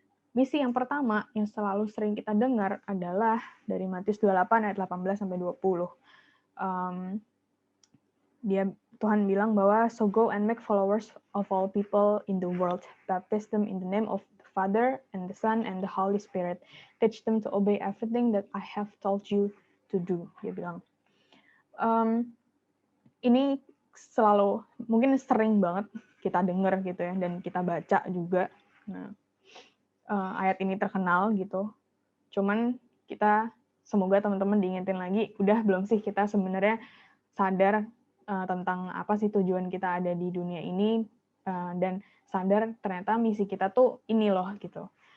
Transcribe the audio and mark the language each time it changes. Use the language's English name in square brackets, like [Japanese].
[Indonesian] Misi yang pertama yang selalu sering kita dengar adalah dari Matius 28 ayat 18 sampai 20. Tuhan bilang bahwa [English] so go and make followers of all people in the world, baptize them in the name of the Father and the Son and the Holy Spirit, teach them to obey everything that I have told you to do. [Indonesian] Dia bilang. Ini selalu mungkin sering banget kita dengar gitu ya, dan kita baca juga. Nah, ayat ini terkenal gitu. Cuman kita semoga teman-teman diingetin lagi, udah belum sih kita sebenarnya sadar tentang apa sih tujuan kita ada di dunia ini, dan sadar ternyata misi kita tuh ini loh gitu.